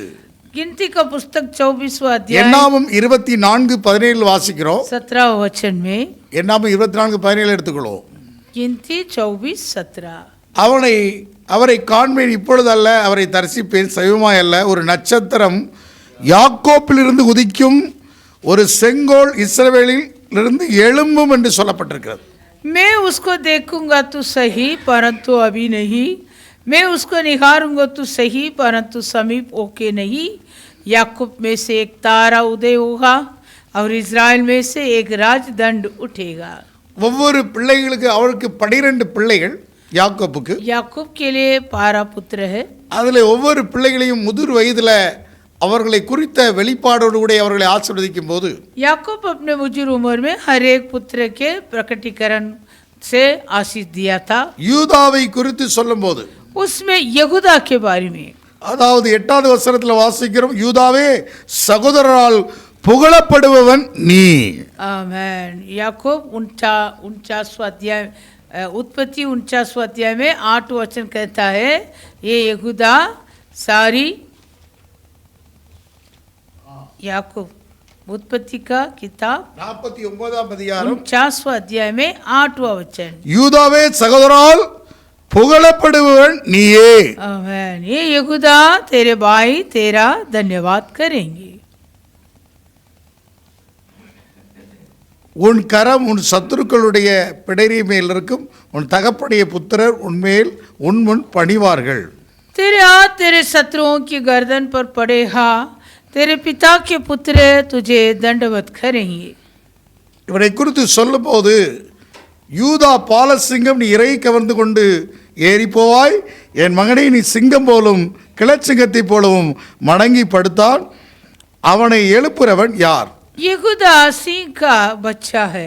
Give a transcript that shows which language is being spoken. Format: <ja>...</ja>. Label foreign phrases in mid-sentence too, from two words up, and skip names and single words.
<hi>गिनती का पुस्तक 24वां अध्याय</hi> <ta>எண்ணாமம் 24:17 வாசிக்கிறோம்.</ta> <hi>17 वचन में</hi> <ta>எண்ணாமம் 24:17 எடுத்துக்கொள்வோம்.</ta> <hi>गिनती 24:17.</hi> <ta>அவரை காண்பேன், இப்பொழுது அல்ல, அவரை தரிசிப்பேன், சைவமாய் அல்ல. ஒரு நட்சத்திரம் யாக்கோப்பிலிருந்து உதிக்கும், ஒரு செங்கோல் இஸ்ரவேலிலிருந்து எழும்பும் என்று சொல்லப்பட்டிருக்கிறது.</ta> <hi>मैं उसको देखूंगा तो सही परंतु अभी नहीं, मैं उसको निहारूंगा तो सही परंतु समीप होके नहीं. याकूब में से एक तारा उदय होगा और इज़राइल में से एक राजदंड उठेगा.</hi> <ta>ஒவ்வொரு பிள்ளைகளுக்கு, அவருக்கு 12 பிள்ளைகள் யாக்கோப்புக்கு.</ta> <hi>याकूब के लिए 12 पुत्र है.</hi> <ta>அதில் ஒவ்வொரு பிள்ளைகளையும் முதிர் வயதில் அவர்களை குறித்த வெளிப்பாடோடு கூட அவர்களை ஆசீர்வதிக்கும் போது</ta> <hi>याकूब अपने मुजिर उम्र में हर एक पुत्र के प्रकटीकरण से आशीष दिया था.</hi> <ta>யூதாவை குறித்து சொல்லும்போது,</ta> <hi>उसमें यहूदा के बारे में,</hi> <ta>அதாவது 8வது வசனத்தில் வாசிக்கிறோம், யூதாவே சகோதரரால் புகழப்படுபவன் நீ.</ta> <hi>आमीन. याकूब 49वां अध्याय उत्पत्ति 49वां अध्याय में 8 वचन कहता है, ये यहूदा सारी याकूब उत्पत्ति का किताब</hi> <ta>49ஆம் அதிகாரம்</ta> <hi>49वां अध्याय में 8वां वचन.</hi> <ta>யூதாவே சகோதரரால் புகழப்படுபவன் நீயே.</ta> <hi>आमीन. ये यहूदा तेरे भाई तेरा धन्यवाद करेंगे.</hi> <ta>உன் கரம் உன் சத்துருக்களுடைய பிடரி மேல் இருக்கும், உன் தகப்படைய புத்திரர் உன்மேல் உன்முன் பணிவார்கள்.</ta> <hi>तेरे हाथ तेरे शत्रुओं की गर्दन पर पड़ेगा, तेरे पिता के पुत्र तुझे दंडवत करेंगे।</hi> <ta>இவனை குறித்து சொல்லும்போது யூதா பாலசிங்கம், நீ இறை கவர்ந்து கொண்டு ஏறி போவாய், என் மகனை நீ சிங்கம் போலும் கிளச்சிங்கத்தை போலவும் மடங்கி படுத்தான், அவனை எழுப்புறவன் யார்?</ta> <hi>यहूदा सिंह का बच्चा है।</hi>